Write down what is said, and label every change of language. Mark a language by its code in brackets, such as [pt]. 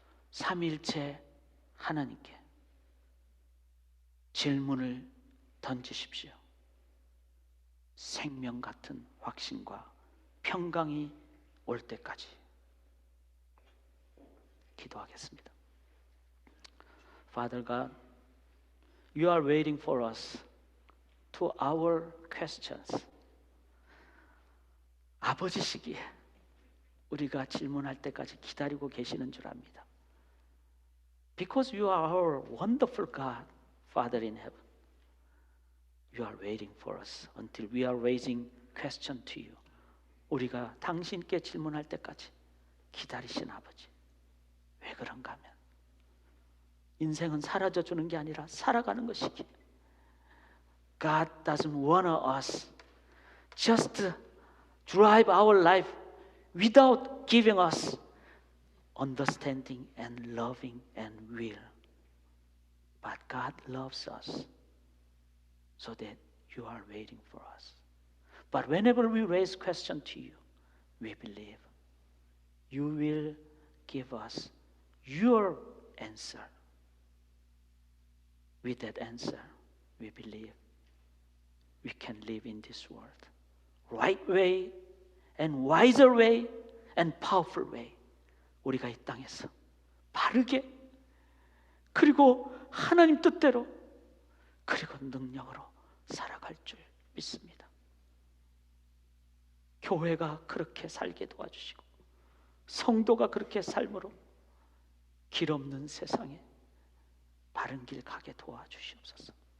[ko] 삼위일체 하나님께 질문을 던지십시오. 생명 같은 확신과 평강이 올 때까지 기도하겠습니다. [en] Father God, you are waiting for us to our questions. [ko] 아버지시기에 우리가 질문할 때까지 기다리고 계시는 줄 압니다. [en] Because you are our wonderful God, Father in heaven. You are waiting for us until we are raising question to you. [ko] 우리가 당신께 질문할 때까지 기다리신 아버지. 왜 그런가 하면 인생은 사라져 주는 게 아니라 살아가는 것이기에 [en] God doesn't want us just drive our life without giving us understanding and loving and will. But God loves us so that you are waiting for us. But whenever we raise question to you, we believe you will give us your answer. With that answer, we believe we can live in this world. Right way and wiser way and powerful way. [ko] 우리가 이 땅에서 바르게 그리고 하나님 뜻대로 그리고 능력으로 살아갈 줄 믿습니다. 교회가 그렇게 살게 도와주시고 성도가 그렇게 삶으로 길 없는 세상에 바른 길 가게 도와주시옵소서.